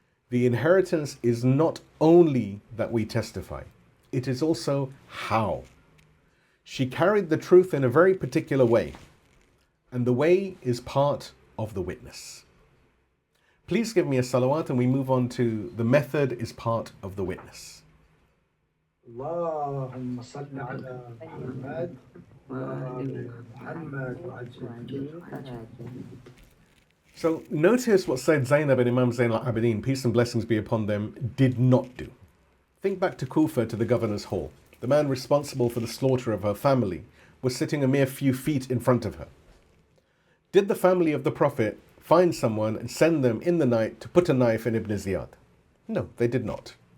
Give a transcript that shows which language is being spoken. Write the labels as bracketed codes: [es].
[en] The inheritance is not only that we testify, it is also how. She carried the truth in a very particular way, and the way is part of the witness. Please give me a salawat and we move on to the method is part of the witness. [ar] اللهم صل على محمد وآل محمد وعجل. [en] So notice what Sayyedah Zaynab and Imam Zayn al-Abidin, peace and blessings be upon them, did not do. Think back to Kufa, to the governor's hall. The man responsible for the slaughter of her family was sitting a mere few feet in front of her. Did the family of the Prophet find someone and send them in the night to put a knife in Ibn Ziyad? No, they did not.